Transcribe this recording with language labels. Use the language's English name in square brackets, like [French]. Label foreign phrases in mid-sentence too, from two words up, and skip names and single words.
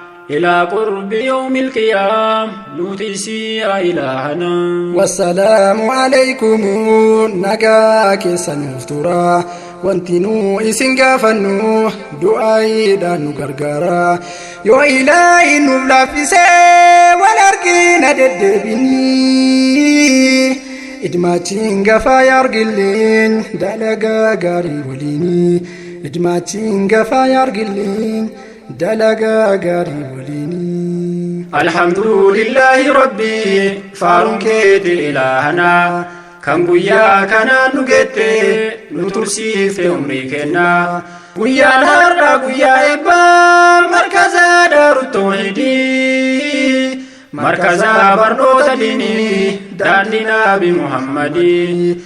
[Arabic] إلى قرب يوم القيام نوتيسي يا إلهنا. والسلام عليكم، [Oromo] nagaa keessa nuuf tura. Wanti nu isin gaafannu, du'aayiidhaan nu gargaara. Yoo Ilaahi nuuf laaffise, wal argina deddeebini. Idmaachiin gafaa yaa argilleen, dalagaa gaarii waliini. Idmaachiin gafaa yaa argilleen, dalagaa gaarii waliini. [Arabic] الحمد لله ربي، [Oromo] faaruun keeti ilaahana. Kan guyyaa kanaan nu geette, nu tursiifte umrii kenna. Guyyaan har'a guyyaa eebbaa, markaza daaru tawxiidii. Markaza barnoota diinii, daandii Nabi Muhammadii.